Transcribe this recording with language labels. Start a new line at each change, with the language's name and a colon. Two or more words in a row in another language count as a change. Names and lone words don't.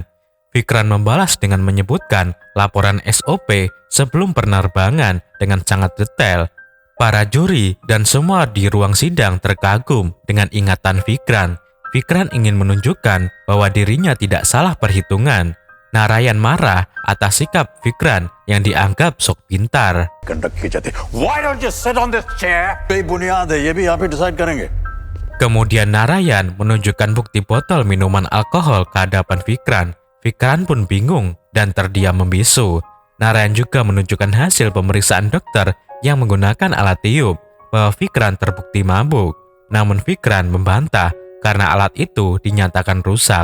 Indonesian: Vikran membalas dengan menyebutkan laporan SOP sebelum penerbangan dengan sangat detail. Para juri dan semua di ruang sidang terkagum dengan ingatan Vikran. Vikran ingin menunjukkan bahwa dirinya tidak salah perhitungan. Narayan marah atas sikap Vikran yang dianggap sok pintar.
English: Why don't you sit on this chair?
Hindi: बुनियाद है, ये भी आप ही decide करेंगे.
Indonesian: Kemudian Narayan menunjukkan bukti botol minuman alkohol ke hadapan Vikran. Vikran pun bingung dan terdiam membisu. Narayan juga menunjukkan hasil pemeriksaan dokter yang menggunakan alat tiup bahwa Vikran terbukti mabuk. Namun Vikran membantah karena alat itu dinyatakan rusak.